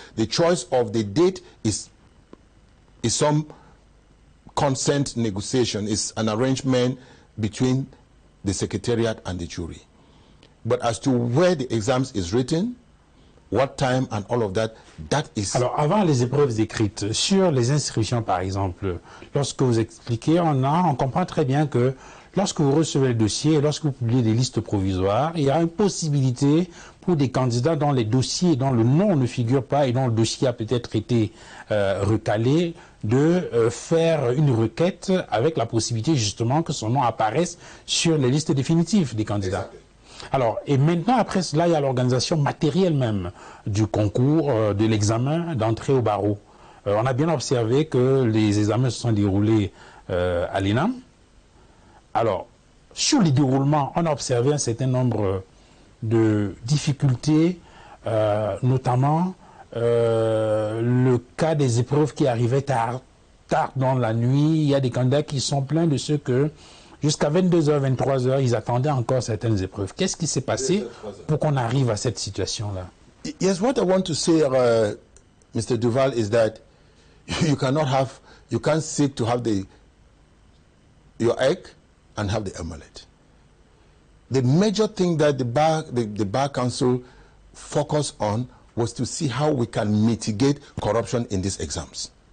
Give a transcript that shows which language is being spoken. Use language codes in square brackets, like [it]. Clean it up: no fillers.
[en] The choice of the date is some consent negotiation, is an arrangement between the secretariat and the jury. But as to where the exams is written, what time and all of that, that is... [fr] Alors, avant les épreuves écrites, sur les inscriptions par exemple, lorsque vous expliquez, on comprend très bien que lorsque vous recevez le dossier et lorsque vous publiez des listes provisoires, il y a une possibilité pour des candidats dont les dossiers, dont le nom ne figure pas et dont le dossier a peut-être été recalé, de faire une requête avec la possibilité justement que son nom apparaisse sur les listes définitives des candidats. Exactement. Alors, et maintenant, après cela, il y a l'organisation matérielle même du concours, de l'examen d'entrée au barreau. On a bien observé que les examens se sont déroulés à l'INAM. Alors, sur les déroulements, on a observé un certain nombre de difficultés, notamment le cas des épreuves qui arrivaient tard dans la nuit. Il y a des candidats qui sont plaints de ce que Jusqu'à 22h, 23h, ils attendaient encore certaines épreuves. Qu'est-ce qui s'est passé pour qu'on arrive à cette situation-là? [en] Yes, what I want to say, Mr. Duval, is that you can't seek to have your egg and have the omelette. The major thing that the Bar Council focused on was to see how we can mitigate corruption in these exams.